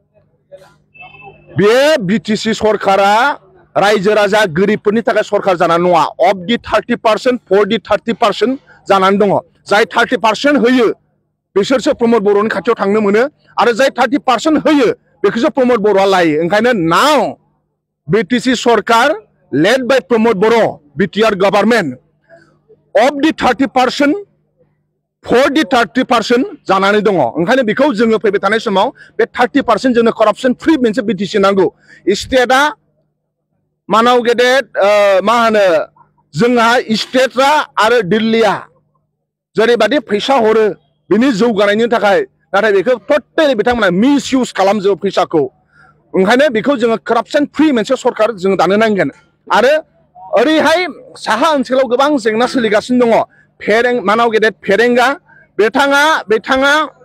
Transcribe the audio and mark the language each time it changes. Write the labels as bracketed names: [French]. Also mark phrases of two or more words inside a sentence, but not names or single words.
[Bodo] बे बिटिसि सरकारा रायजो राजा गोरिबफोरनि थाखाय सरकार जानानै नङा [English] of the 30% for the 30% [Bodo] जानानै दङ जाय 30% होयो बिसोरसो प्रमोद बर'नि खाथियाव थांनो मोनो आरो जाय 30% होयो बेखौसो प्रमोद बर'आ लायो ओंखायनो नाव बिटिसि सरकार [English] led by [Bodo] प्रमोद बर' [English] BTR government of the 30% for the 30% [Bodo] जानानै दङ ओंखायनो बेखौ जोङो फैबाय थानाय समाव बे 30% जोंनो [English] corruption free [Bodo] मोनसे बिटिसि नांगौ स्टेटआ मानाव गेदेर मा होनो जोंहा स्टेटआ आरो दिल्लीया जेरैबादि फैसा हरो बिनि जौगानायनि थाखाय नाथाय बेखौ टटेलि बिथांमोना मिस इउज खालामजोबो फैसाखौ ओंखायनो बेखौ जोङो [English] corruption free [Bodo] मोनसे सरकार जों दानो नांगोन आरो ओरैहाय साहा ओनसोलाव गोबां जेंना सोलिगासिनो दङ मानाव गेदेर फेरेंगा बिथाङा